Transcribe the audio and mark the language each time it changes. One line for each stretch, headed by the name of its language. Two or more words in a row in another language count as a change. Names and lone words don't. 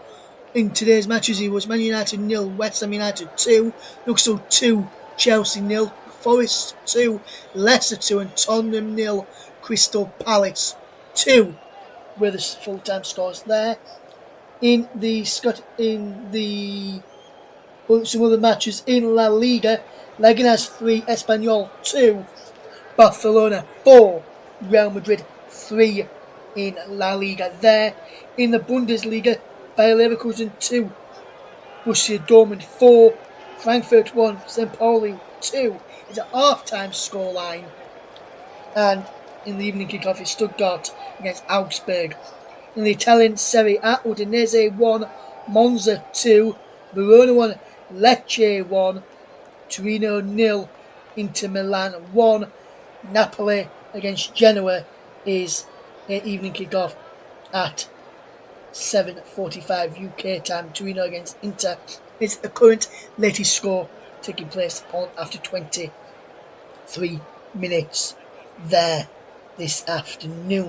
English: In today's matches, it was Man United 0, West Ham United 2, Newcastle 2, Chelsea 0, Forest 2, Leicester 2, and Tottenham 0, Crystal Palace 2, were the full-time scores there. In some other matches in La Liga, Leganés 3, Espanyol 2, Barcelona 4, Real Madrid 3 in La Liga there. In the Bundesliga, Bayer Leverkusen 2, Borussia Dortmund 4, Frankfurt 1, St. Pauli 2 is a half-time scoreline. And in the evening kickoff is Stuttgart against Augsburg. In the Italian Serie A, Udinese 1, Monza 2, Verona 1, Lecce 1, Torino 0, Inter Milan 1. Napoli against Genoa is an evening kickoff at 7:45 UK time. Torino against Inter is the current latest score taking place on after 23 minutes there this afternoon.